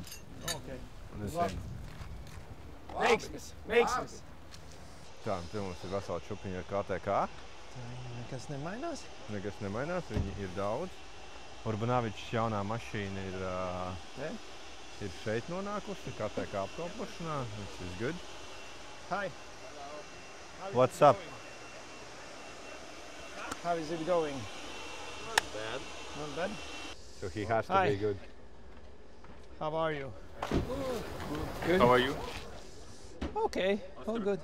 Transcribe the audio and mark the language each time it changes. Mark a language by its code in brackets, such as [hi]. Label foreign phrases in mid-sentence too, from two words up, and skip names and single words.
[lv] Ok. Veiksmes. Tā, te mums ir vesela čupiņa ar KTK. Nekas nemainās? Nekas nemainās, viņi ir daudz. Urbanavičs jaunā mašīna ir šeit nonākusi, KTK apkalpošanā. [en] This is good. Hi. What's up? How is it going? Not bad. Not bad? So he has to be good. How are you? Good. How are you? Okay, all good.